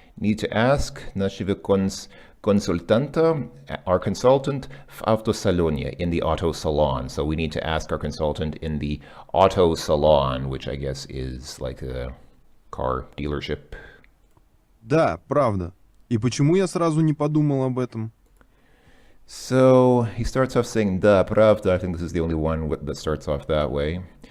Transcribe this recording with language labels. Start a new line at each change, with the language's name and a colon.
English: Need to ask нашего консультанта, our consultant, в автосалоне, in the auto salon. So we need to ask our consultant in the auto salon, which I guess is like a car dealership.
Russian: Да, правда. И почему я сразу не подумал об этом?
English: So he starts off saying, да, правда. I think this is the only one that starts off that way.